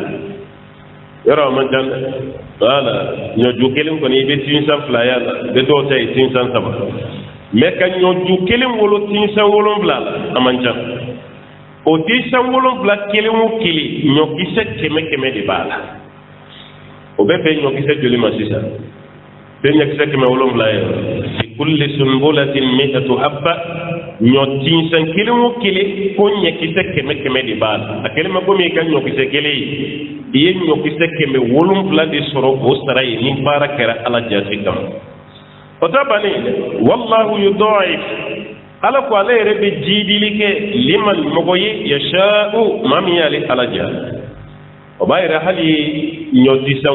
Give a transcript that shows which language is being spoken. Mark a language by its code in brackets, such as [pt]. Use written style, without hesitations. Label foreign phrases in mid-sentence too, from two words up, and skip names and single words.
[bm] yɔrɔ man jan dɛ wala ɲɔju kelen kɔni i bɛ tinsan 2 y'a la bɛ dɔw ta ye tinsan 3 mɛ ka ɲɔju kelen wolo tinsan 7 la a man jan o tinsan 7 kelen o kelen ɲɔkisɛ 100 de b'a la o bɛ bɛn ɲɔkisɛ joli ma sisan bɛ ɲɔkisɛ 7 ye [ar] في كل سنبلة 100 حبة [bm] ɲɔ tinsan kelen o kelen ko ɲɔkisɛ 100 de b'a la a kelen ma komi i ka ɲɔkisɛ kelen ye i ye ɲɔkisɛ 7 de sɔrɔ o sara ye ni baara kɛra ala jati kama o ta bannen [ar] والله يضاعف [bm] ala ko ale yɛrɛ bɛ jidili kɛ liman mɔgɔ ye yasha'u maa min y'ale ala ja o b'a yɛrɛ hali ɲɔtisan